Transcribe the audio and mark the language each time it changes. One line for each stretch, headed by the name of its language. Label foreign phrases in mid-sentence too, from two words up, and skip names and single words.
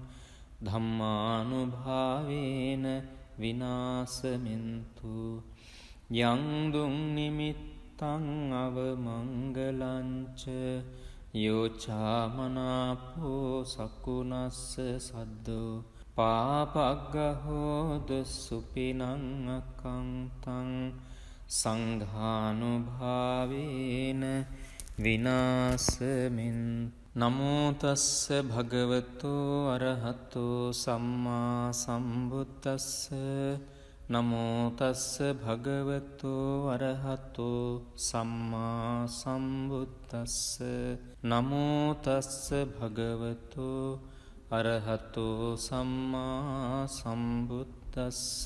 Pali: ධම්මානුභාවේන විනාසමින්තු යං දුං නිමිත්තං අවමංගලංච යෝචාමනාපෝ සකුනස්ස සද්දෝ පාපග්ගහෝද සුපිනං අකංතං සංඝානුභාවේන විනාසමින් නමෝ තස්ස භගවතෝ අරහතෝ සම්මා සම්බුද්දස්ස නමෝ තස්ස භගවතෝ අරහතෝ සම්මා සම්බුද්දස්ස නමෝ තස්ස භගවතෝ අරහතෝ සම්මා සම්බුද්දස්ස